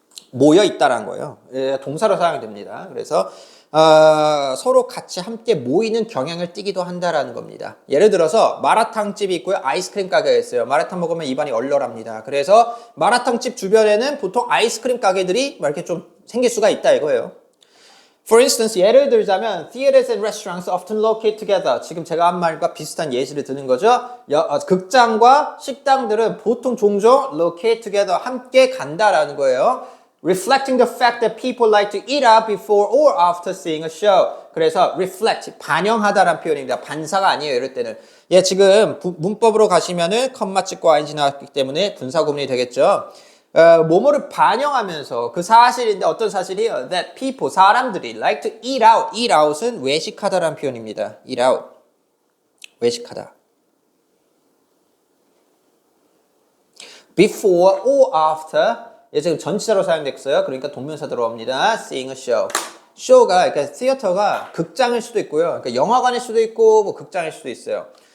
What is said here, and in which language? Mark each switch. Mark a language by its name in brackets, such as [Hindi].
[Korean] 모여 있다라는 거예요. 동사로 사용이 됩니다. 그래서 서로 같이 함께 모이는 경향을 띠기도 한다라는 겁니다. 예를 들어서 마라탕집이 있고요. 아이스크림 가게가 있어요. 마라탕 먹으면 입안이 얼얼합니다. 그래서 마라탕집 주변에는 보통 아이스크림 가게들이 이렇게 좀 생길 수가 있다 이거예요. [English] For instance, [Korean] 예를 들자면 [English] theaters and restaurants often locate together. [Korean] 지금 제가 한 말과 비슷한 예시를 드는 거죠. 극장과 식당들은 보통 종종 [English] locate together, [Korean] 함께 간다라는 거예요. [English] Reflecting the fact that people like to eat out before or after seeing a show. [Korean] 그래서 reflect, 반영하다라는 표현입니다. 반사가 아니에요. 이럴 때는. 예, 지금 문법으로 가시면은 컴마 찍고 ing 나왔기 때문에 분사 구문이 되겠죠. 뭐뭐를 반영하면서 그 사실인데 어떤 사실이에요? [English] That people, [Korean] 사람들이 [English] like to eat out. [Korean] eat out은 외식하다라는 표현입니다. [English] eat out. [Korean] 외식하다. [English] Before or after. [Korean] 예, 지금 전치사로 사용됐어요. 그러니까 동명사 들어옵니다. [English] Seeing a show. [Korean] show가, 그러니까 theater가 극장일 수도 있고요. 그러니까 영화관일 수도 있고, 뭐 극장일 수도 있어요.